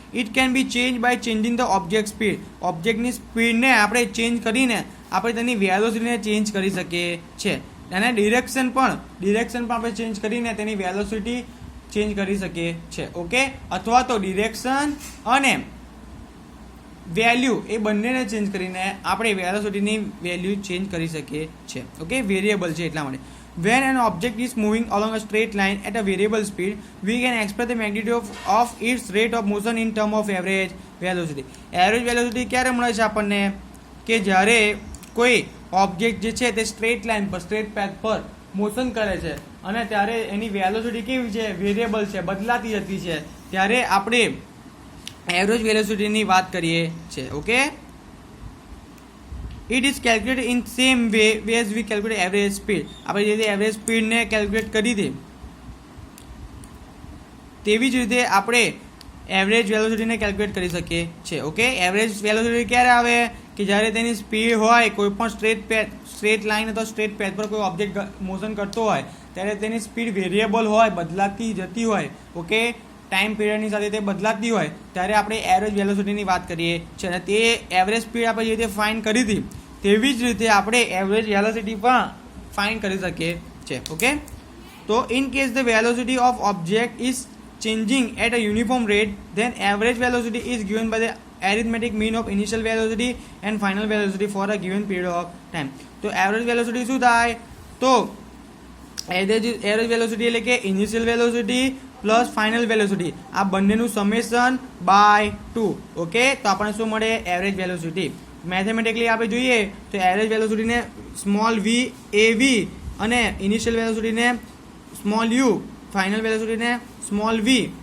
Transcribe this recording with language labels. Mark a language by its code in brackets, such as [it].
[en] It can be change by changing the object speed. [gu] ઓબ્જેક્ટની સ્પીડને આપણે change કરીને આપણે તેની વેલોસિટીને ચેન્જ કરી શકીએ છીએ. અને ડિરેક્શન પણ આપણે ચેન્જ કરીને તેની વેલોસિટી ચેન્જ કરી શકીએ છીએ. ઓકે, અથવા તો ડિરેક્શન અને વેલ્યુ એ બંનેને ચેન્જ કરીને આપણે વેલોસિટીની વેલ્યુ ચેન્જ કરી શકીએ છીએ. ઓકે, વેરિયેબલ છે એટલા માટે. [en] When an object is moving along a straight line at a variable speed, we can express the magnitude of its rate of motion in terms of average velocity. [gu] Average velocity ક્યારે મળે છે આપણને? કે જ્યારે કોઈ ઓબ્જેક્ટ જે છે તે સ્ટ્રેટ લાઇન પર, સ્ટ્રેટ પેથ પર મોશન કરે છે અને ત્યારે એની વેલોસિટી કેવી છે? વેરિયેબલ છે, બદલાતી જતી છે, ત્યારે આપણે એવરેજ વેલોસિટીની વાત કરીએ છીએ. [en] Okay, it is calculated in same way as we calculate average speed. [gu] આપણે જે રીતે એવરેજ સ્પીડને કેલ્ક્યુલેટ કરી હતી તેવી જ રીતે આપણે એવરેજ વેલોસિટીને કેલ્ક્યુલેટ કરી શકીએ છીએ. ઓકે, એવરેજ વેલોસિટી ક્યારે આવે? કે જ્યારે તેની સ્પીડ હોય કોઈ પણ સ્ટ્રેટ લાઇન અથવા સ્ટ્રેટ પેથ પર કોઈ ઓબ્જેક્ટ મોશન કરતો હોય ત્યારે તેની સ્પીડ વેરિયેબલ હોય, બદલાતી જતી હોય. ઓકે, ટાઈમ પીરિયડની સાથે તે બદલાતી હોય ત્યારે આપણે એવરેજ વેલોસિટીની વાત કરીએ છીએ. અને તે એવરેજ સ્પીડ આપણે જે રીતે ફાઇન્ડ કરી હતી તેવી જ રીતે આપણે એવરેજ વેલોસિટી પણ ફાઇન્ડ કરી શકીએ છીએ. [en] Okay, તો in case the velocity of object is changing at a uniform rate, then average velocity is given by the arithmetic mean of initial velocity and final velocity for a given period of time. [gu] તો average velocity શું થાય? તો average velocity એટલે કે initial velocity plus final velocity, આ બંનેનું summation by 2. Okay, તો આપણને શું મળે? Average velocity. મેથેમેટિકલી આપણે જોઈએ તો એવરેજ વેલોસિટીને સ્મોલ વી એ વી અને initial વેલોસિટીને small you, final વેલોસિટીને small V.